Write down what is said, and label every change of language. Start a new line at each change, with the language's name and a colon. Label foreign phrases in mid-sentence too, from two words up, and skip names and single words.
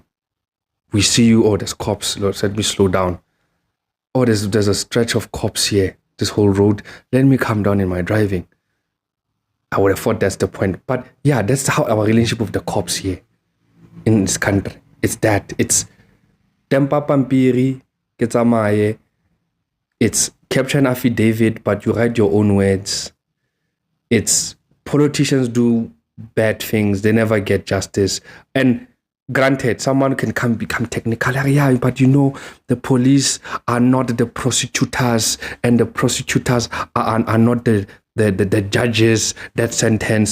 English: We see you, oh, there's cops, Lord, let me slow down. Oh, there's a stretch of cops here, this whole road. Let me calm down in my driving. I would have thought that's the point. But yeah, that's how our relationship with the cops here in this country. It's that. It's
Southern Sotho: tempa pampiri, ketsamaye.
English: It's capture an affidavit, but you write your own words. It's politicians do bad things. They never get justice. And granted, someone can become technical. Yeah, but the police are not the prosecutors and the prosecutors are not the judges that sentence.